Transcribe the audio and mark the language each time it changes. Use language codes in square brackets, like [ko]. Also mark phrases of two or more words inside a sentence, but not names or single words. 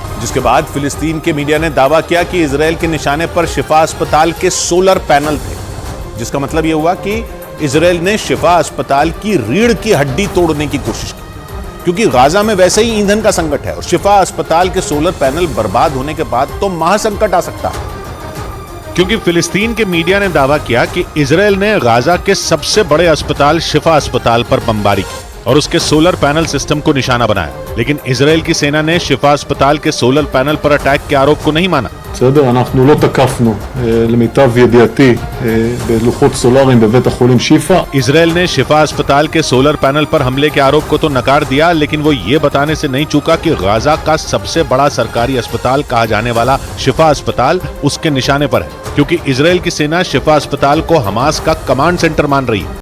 [hi] जिसके बाद फिलिस्तीन के मीडिया ने दावा किया कि इजरायल के निशाने पर शिफा अस्पताल के [en] solar panel [hi] थे, जिसका मतलब यह हुआ कि इजरायल ने शिफा अस्पताल की रीढ़ की हड्डी तोड़ने की कोशिश की, क्योंकि गाजा में वैसे ही ईंधन का संकट है और शिफा अस्पताल के [en] solar panel [hi] बर्बाद होने के बाद तो महासंकट आ सकता है। क्योंकि फिलिस्तीन के मीडिया ने दावा किया कि इजरायल ने गाजा के सबसे बड़े अस्पताल शिफा अस्पताल पर बमबारी की और उसके [en] solar panel system [hi] को निशाना बनाया, लेकिन इजरायल की सेना ने शिफा अस्पताल के [en] solar panel [hi] पर अटैक के आरोप को नहीं माना। [he] אנחנו לא תקפנו, למיטב ידיעתי, בלוחות סולאריים בבית החולים שיפא. [hi] इजरायल ने शिफा अस्पताल के [en] solar panel [hi] पर हमले के आरोप को तो नकार दिया, लेकिन वो ये बताने से नहीं चूका कि गाजा का सबसे बड़ा सरकारी अस्पताल कहा जाने वाला शिफा अस्पताल उसके निशाने पर है, क्योंकि इजरायल की सेना शिफा अस्पताल को हमास का [en] command center [hi] मान रही है।